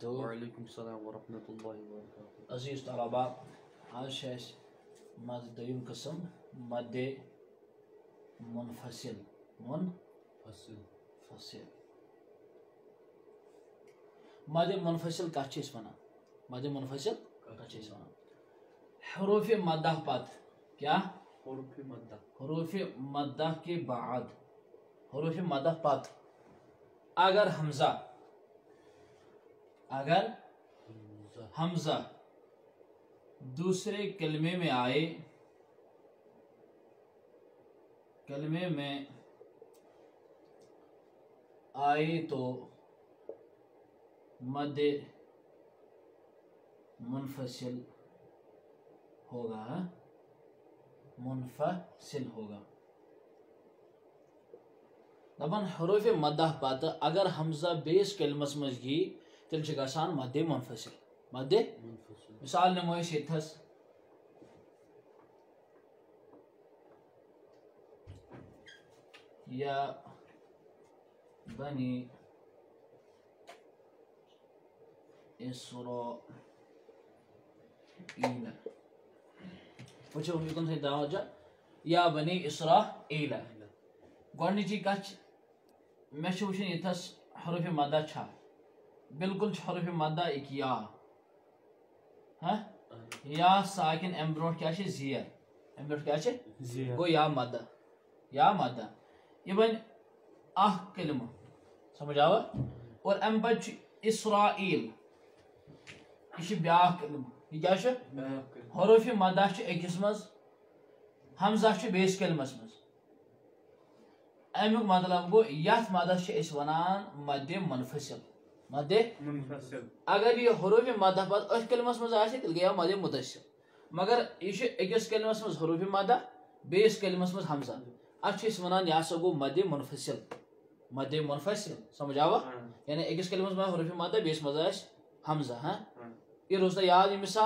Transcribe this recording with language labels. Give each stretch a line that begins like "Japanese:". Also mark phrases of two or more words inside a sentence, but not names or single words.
Arabic: وعلیکم السلام ورحمۃ اللہ وبرکاتہ.
Urdu: عزیز طلباء، آج مد دویم قسم مد منفصل.
Kashmiri: مد منفصل کت ونان؟ مد منفصل کت ونان؟ حروف مدہ پت کیا؟
Urdu: حروف مدہ کے بعد، حروف مدہ پت اگر حمزہ دوسرے کلمے میں آئے تو مد منفصل ہوگا.
Kashmiri: دپان حروف مدہ پتہ اگر حمزہ بیس کلمس مز یی تیل چھ گژھان مد منفصل. مثال نمو أسۍ ییٚتھس
Arabic: یا بنی اسرائیل.
Kashmiri: وچھو یکن سے توجہ،
Arabic: یا بنی اسرائیل.
Kashmiri: گۄڈنِچی کتھ مےٚ چھُ وٕچھُن ییٚتھس حروف مدہ چھا؟ بالکل چھُ حروف مدہ اک یا. یا ساکن ام برونٛٹھ کیٛاہ چھِ؟ زیر. ام برونٛٹھ کیٛاہ چھِ؟ گوٚو یا مدہ. یہ بن اکھ کلمہ، سمجھ آوا؟ اور ام پتہٕ چھُ اسرائیل، یہ چھُ بیاکھ کلمہ. یہ کیٛاہ چھُ؟ حروف مدہ چھُ أکِس منٛز، حمزہ چھُ بیٚیِس کلمس منٛز. امیُک مطلب گوٚو یتھ مدس چھِ أسۍ ونان مد منفصل. اگر یہ حروف مدہ پتہٕ أتھۍ کلمس منٛز آسہِ تیٚلہِ گٔیو مد متصل. مگر یہ چھُ أکِس کلمس منٛز حروف مدہ، بیٚیِس کلمس منٛز حمزہ. اتھ چھِ أسۍ ونان یہ ہسا گوٚو مد منفصل. سمجھ آوا؟ یعنی أکِس کلمس منٛز حروف مدہ، بیٚیِس منٛز آسہِ حمزہ. یہ روز تۄہہِ یاد یہ مثال؟